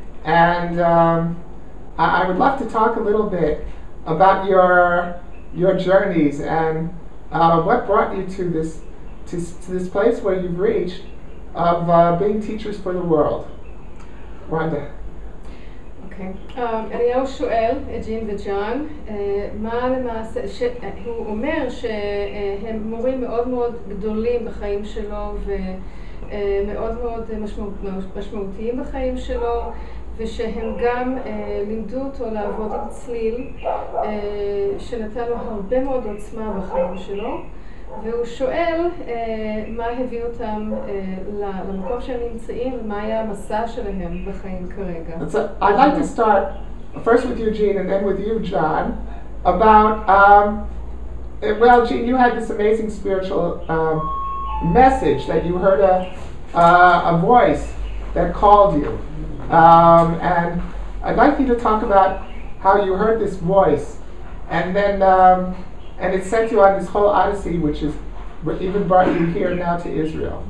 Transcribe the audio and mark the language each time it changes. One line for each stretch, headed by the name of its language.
English: And I would love to talk a little bit about your journeys and what brought you to this place where you've reached of being teachers for the world. Rhonda.
Hebrew: אליהו שואל את ג'ין וג'אן, מה למעשה, הוא אומר שהם מורים מאוד מאוד גדולים בחיים שלו ומאוד מאוד משמעותיים בחיים שלו, ושהם גם לימדו אותו לעבוד עם צליל שנתן לו הרבה מאוד עוצמה בחיים שלו, והוא שואל מה הביא אותם למקום שהם נמצאים ומה היה המסע שלהם בחיים כרגע.
English: I'd like to start first with you, Jean, and then with you, John, about, well, Jean, you had this amazing spiritual message that you heard a voice that called you. And I'd like you to talk about how you heard this voice and then and it sent you on this whole odyssey, which is even brought you here now to Israel.